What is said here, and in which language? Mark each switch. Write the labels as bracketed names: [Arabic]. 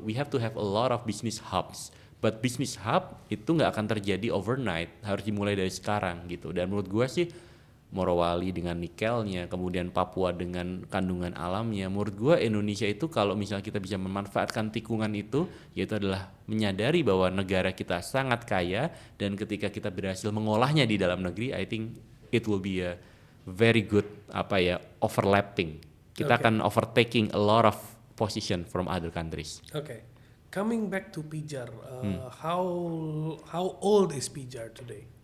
[English] We have to have a lot of business hubs. [Indonesian] But business hub itu nggak akan terjadi overnight. Harus dimulai dari sekarang gitu. Dan menurut gua sih Morowali dengan nikelnya, kemudian Papua dengan kandungan alamnya. Menurut gua Indonesia itu kalau misalnya kita bisa memanfaatkan tikungan itu, yaitu adalah menyadari bahwa negara kita sangat kaya dan ketika kita berhasil mengolahnya di dalam negeri, [English] I think it will be a very good overlapping. [Indonesian] Kita [English] Okay. [Indonesian] akan [English] overtaking a lot of position from other countries. Okay. Coming back to Pijar, how old is Pijar today?